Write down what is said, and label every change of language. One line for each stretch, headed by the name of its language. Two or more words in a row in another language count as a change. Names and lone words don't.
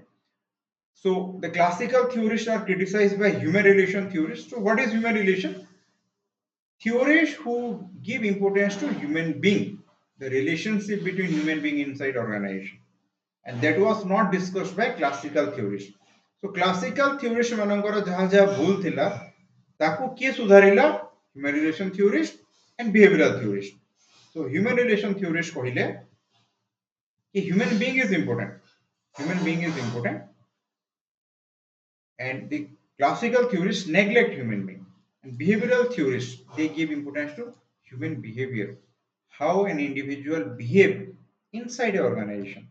English: So the classical theorists are criticized by human relation theorists. So what is human relation? Theorists who give importance to human being, the relationship between human being inside organization. And that was not discussed by classical theorists. So classical theorists
Odia: ମାନଙ୍କର ଯାହା ଯାହା ଭୁଲ ଥିଲା ତାକୁ କିଏ ସୁଧାରିଲା
English: human relation theorist and behavioral theorist. So human relation theorist कहले A human being is important. Human being is important, and the classical theorists neglect human being. And behavioral theorists, they give importance to human behavior, how an individual behave inside an organization.